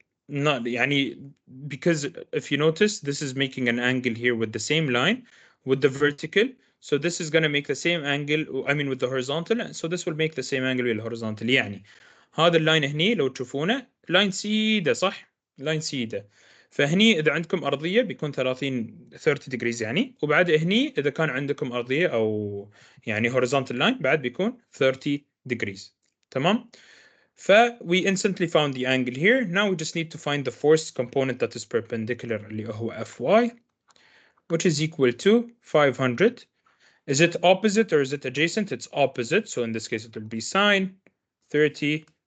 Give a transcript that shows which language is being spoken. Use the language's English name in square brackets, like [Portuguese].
[English] Not يعني, because if you notice, this is making an angle here with the same line with the vertical. So this is going to make the same angle, I mean with the horizontal. So this will make the same angle with the horizontal. [Arabic] يعني هذا اللاين هني لو تشوفونه لاين سيده صح؟ لاين سيده. فهني اذا عندكم ارضيه بيكون 30 degrees يعني، وبعد هني اذا كان عندكم ارضيه او يعني horizontal line بعد بيكون 30 degrees. [English] تمام؟ we instantly found the angle here. Now we just need to find the force component that is perpendicular [Arabic] اللي هو [English] Fy, which is equal to 500. Is it opposite or is it adjacent? It's opposite. So in this case, it will be sine 30.